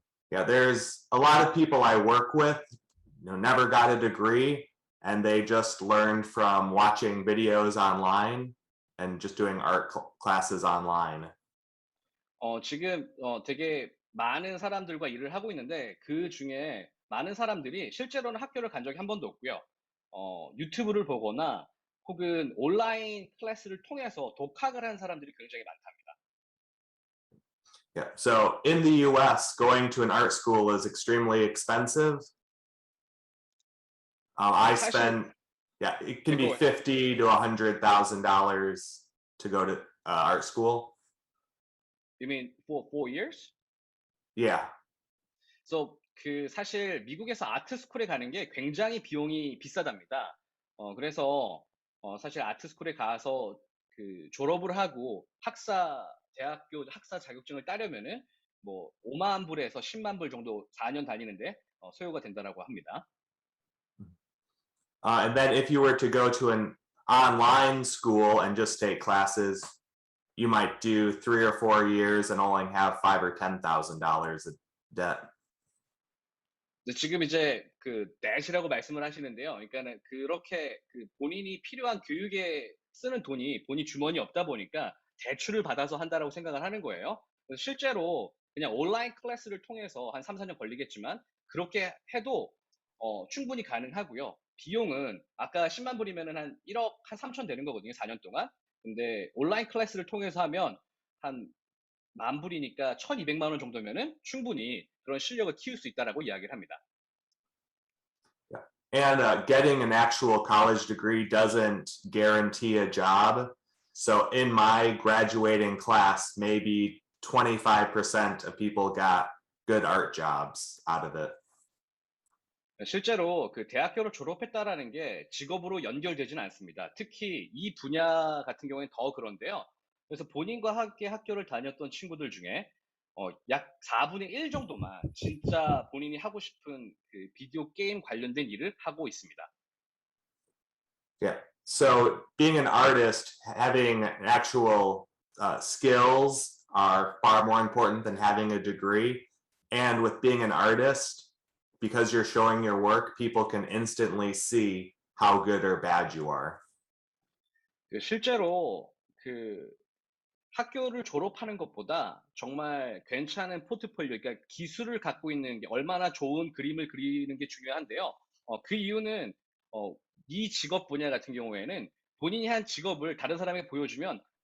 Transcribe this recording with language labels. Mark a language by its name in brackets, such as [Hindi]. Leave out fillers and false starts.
[English] Yeah, there's a lot of people I work with, never got a degree, and they just learned from watching videos online and just doing art classes online. [Korean] 지금 되게 많은 사람들과 일을 하고 있는데 그 중에 많은 사람들이 실제로는 학교를 간 적이 한 번도 없고요. 유튜브를 보거나 혹은 온라인 클래스를 통해서 독학을 한 사람들이 굉장히 많답니다. [English] Yeah. So in the US, going to an art school is extremely expensive. I [Korean] 사실 [English] spend, yeah, it can be [Korean] 이거 [English] $50,000 to $100,000 to go to art school. You mean for 4 years? Yeah. [Korean] So 그 사실 미국에서 아트 스쿨에 가는 게 굉장히 비용이 비싸답니다. 그래서 사실 아트 스쿨에 가서 그 졸업을 하고 대학교 학사 자격증을 따려면은 뭐 5만 불에서 10만 불 정도 4년 다니는데 소요가 된다라고 합니다. [English] And then if you were to go to an online school and just take classes, you might do 3 or 4 years and only have $5,000 or $10,000 of debt. [Korean] 지금 이제 그 넷이라고 말씀을 하시는데요. 그러니까는 그렇게 그 본인이 필요한 교육에 쓰는 돈이 본인 주머니에 없다 보니까 대출을 받아서 한다라고 생각을 하는 거예요. 그래서 실제로 그냥 온라인 클래스를 통해서 한 3, 4년 걸리겠지만 그렇게 해도 충분히 가능하고요. 비용은 아까 10만 불이면은 한 1억 한 3천 되는 거거든요. 4년 동안. 근데 온라인 클래스를 통해서 하면 한 만 불이니까 1,200만 원 정도면은 충분히 그런 실력을 키울 수 있다라고 이야기를 합니다. [English] And getting an actual college degree doesn't guarantee a job. So in my graduating class, maybe 25% of people got good art jobs out of it. [Korean] 실제로 그 대학교를 졸업했다라는 게 직업으로 연결되지는 않습니다. 특히 이 분야 같은 경우에는 더 그런데요. 그래서 본인과 함께 학교를 다녔던 친구들 중에 약 4분의 1 정도만 진짜 본인이 하고 싶은 그 비디오 게임 관련된 일을 하고 있습니다. [English] Yeah. So being an artist, having actual skills are far more important than having a degree. And with being an artist, because you're showing your work, people can instantly see how good or bad you are. [Korean] 실제로 그 학교를 졸업하는 것보다 정말 괜찮은 포트폴리오, 그러니까 기술을 갖고 있는 게 얼마나 좋은 그림을 그리는 게 중요한데요. 그 이유는 이 직업 분야 같은 경우에는 본인이 한 직업을 다른 사람에게 보여주면